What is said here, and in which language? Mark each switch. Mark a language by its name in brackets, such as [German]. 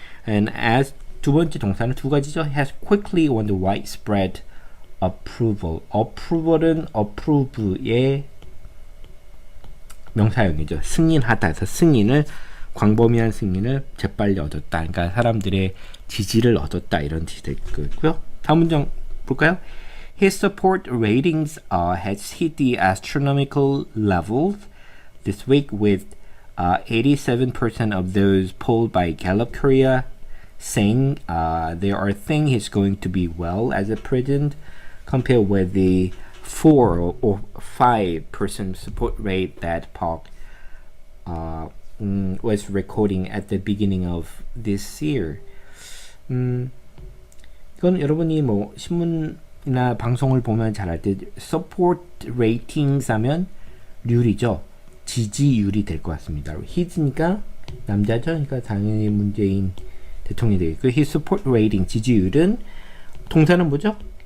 [English] And as [Korean] 두 번째 동사는 두 가지죠. [English] Has quickly won the widespread approval. [Korean] approval은 approve의 명사형이죠. 승인하다 해서 승인을 광범위한 승인을 재빨리 얻었다. 그러니까 사람들의 지지를 얻었다 이런 뜻이 되고요. 다음 문장 볼까요? [English] His support ratings has hit the astronomical levels this week with 87% of those polled by Gallup Korea saying they are thinking he's going to be well as a president compared with the 4 or 5% support rate that Park was recording at the beginning of this year. [Korean] 이건 여러분이 뭐 신문이나 방송을 보면 잘 알 때 support ratings 하면 률이죠. 지지율이 될 것 같습니다. his니까 남자죠. 그러니까 당연히 문재인 대통령이 되겠고 [English] his support rating [Korean] 지지율은 동사는 뭐죠?